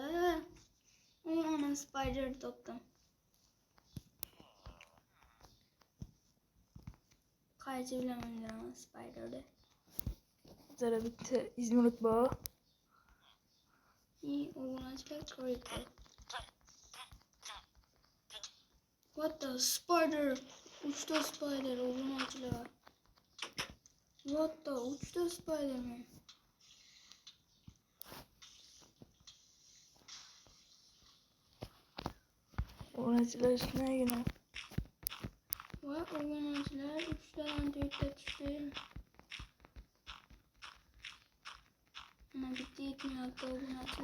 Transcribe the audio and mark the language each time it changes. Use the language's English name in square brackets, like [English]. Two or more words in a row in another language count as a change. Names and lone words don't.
[Uzbek] Ana spider topdim. Qaychi bilan o'ldiraman spiderni. Zara bitta izmirut bor. Obunachilar creeper. [English] What the spider? [Uzbek] Uchta spider obunachilar. [English] What the uchta spider man? [Uzbek] Obunachilar shunagina. Va obunachilar uchtadan to'rtta tushdi. Mana bitta yetmayapti obunachilar.